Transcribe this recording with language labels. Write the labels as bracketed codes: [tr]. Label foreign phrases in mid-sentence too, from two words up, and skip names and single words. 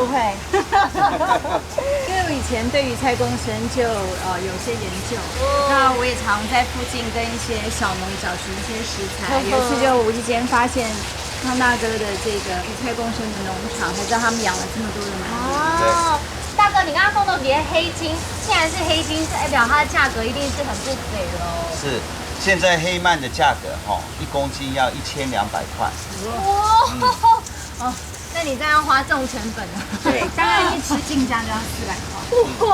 [zh] 不會，因為我以前對於蔡公生就有些研究，那我也常在附近跟一些小農找尋一些食材。有一次就無意間發現康大哥的這個蔡公生的農場，才知道他們養了這麼多的鰻魚。哦，大哥，你剛剛說到別黑金，既然是黑金，代表它的價格一定是很不菲嘍。是。现在黑鳗的价格1公斤要1200块。哇，哦，那你这样要花这种成本啊？对，当然一吃进价就要400块。